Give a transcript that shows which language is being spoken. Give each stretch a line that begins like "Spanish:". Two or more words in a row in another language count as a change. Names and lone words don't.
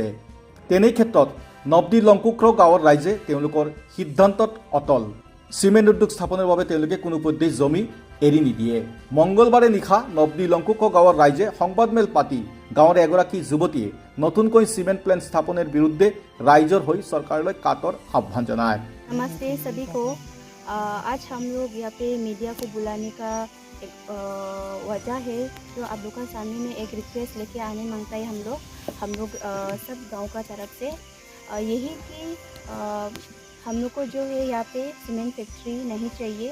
Assamese: তেনে ক্ষেত্ৰত নৱদ্বীপ লংকুক্ৰ গাঁৱৰ ৰাইজে তেওঁলোকৰ সিদ্ধান্তত অটল। চিমেণ্ট উদ্যোগ স্থাপনৰ বাবে তেওঁলোকে কোনোপধ্যেই জমি এৰি নিদিয়ে। মংগলবাৰে নিশা নৱদ্বীপ লংকুক্ৰ গাঁৱৰ ৰাইজে সংবাদমেল পাতি গাঁৱৰ এগৰাকী যুৱতীয়ে নতুনকৈ চিমেণ্ট প্লেণ্ট স্থাপনৰ বিৰুদ্ধে ৰাইজৰ হৈ চৰকাৰলৈ কাটৰ আহ্বান জনায়।
Hindi: नमस्ते सभी को। आज हम लोग यहाँ पे मीडिया को बुलाने का एक वजह है, जो आप लोग का सामने में एक रिक्वेस्ट लेके आने मांगता है हम लोग सब गांव का तरफ से यही कि हम लोग को जो है यहाँ पे सीमेंट फैक्ट्री नहीं चाहिए।